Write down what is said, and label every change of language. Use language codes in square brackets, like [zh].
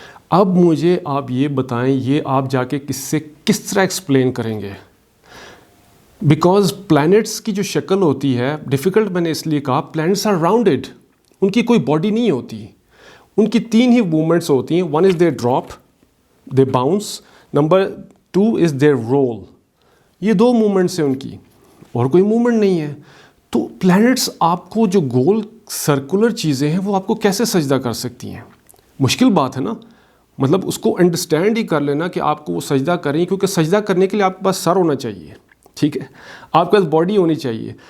[ur] اب مجھے آپ یہ بتائیں یہ آپ جا کے کس طرح ایکسپلین کریں گے؟ بیکاز پلانٹس کی جو شکل ہوتی ہے ڈیفیکلٹ, میں نے اس لیے کہا پلانٹس آر راؤنڈیڈ, ان کی کوئی باڈی نہیں ہوتی, ان کی 3 ہی موومنٹس ہوتی ہیں. [en] 1 is their drop, they bounce, number 2 is their roll. [ur] یہ 2 موومنٹس ہیں ان کی, اور کوئی موومنٹ نہیں ہے. تو پلانٹس آپ کو جو گول سرکولر چیزیں ہیں وہ آپ کو کیسے سجدہ کر سکتی ہیں؟ مشکل بات ہے نا. مطلب اس کو انڈرسٹینڈ ہی کر لینا کہ آپ کو وہ سجدہ کریں, کیونکہ سجدہ کرنے کے لیے آپ کے پاس سر ہونا چاہیے, ٹھیک ہے, آپ کے پاس باڈی ہونی چاہیے.